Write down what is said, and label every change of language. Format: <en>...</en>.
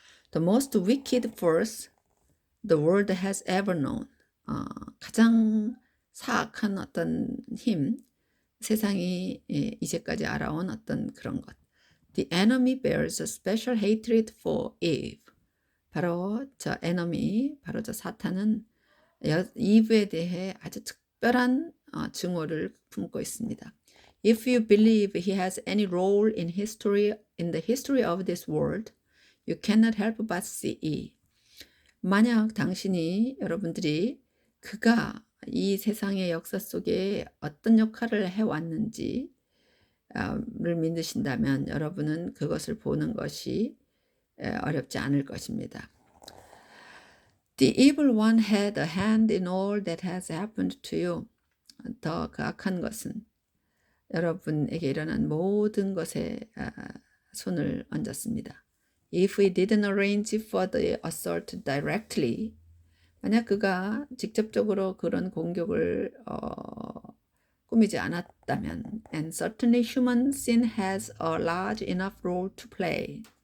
<en>The most wicked force the world has ever known.</en> <ko>가장 사악한 어떤 힘, 세상이 이제까지 알아온 어떤 그런 것.</ko> <en>The enemy bears a special hatred for Eve.</en> <ko>바로 저 enemy, 바로 저 사탄은 이브에 대해 아주 특별한 증오를 품고 있습니다.</ko> <en>If you believe he has any role in the history of this world, you cannot help but see.</en> <ko>만약 여러분들이 그가 이 세상의 역사 속에 어떤 역할을 해왔는지를 믿으신다면 여러분은 그것을 보는 것이 어렵지 않을 것입니다.</ko> <en>The evil one had a hand in all that has happened to you.</en> <ko>더 그 악한 것은 여러분에게 일어난 모든 것에 손을 얹었습니다.</ko> <en>If he didn't arrange for the assault directly,</en> <ko>만약 그가 직접적으로 그런 공격을 꾸미지 않았다면,</ko> <en>and certainly human sin has a large enough role to play.</en>